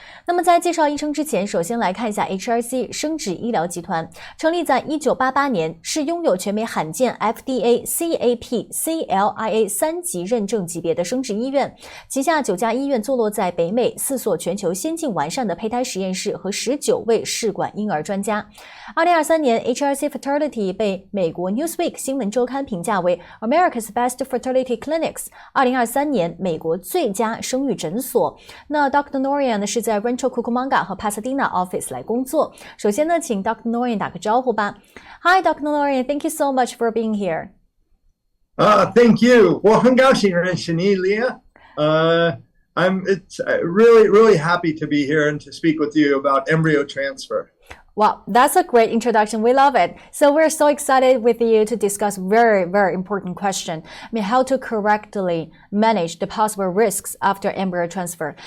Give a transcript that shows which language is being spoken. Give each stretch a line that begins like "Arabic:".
Chinese: 那么在介绍医生之前，首先来看一下 HRC 生殖医疗集团，成立在1988年，是拥有全美罕见 FDA、CAP、CLIA 3级认证级别的生殖医院，旗下9家医院坐落在北美，4所全球先进完善的胚胎实验室和19位试管婴儿专家。 2023年 HRC Fertility 被美国 Newsweek 新闻周刊评价为 America's Best Fertility Clinics， 2023年美国最佳生育诊所。那 Dr. Norian 呢是在Cucamonga 和 Pasadena office 来工作。首先呢，请 Dr. Norian 打个招呼吧。
English: Hi, Dr. Norian, thank you so much for being here. Thank you.
Chinese: 我很高兴认识你，Leah.
English: I'm really happy to be here and to speak with you about embryo transfer. Wow, that's a great introduction. We love it. So we're so excited with you to discuss very important question. How to correctly manage the possible risks after embryo transfer.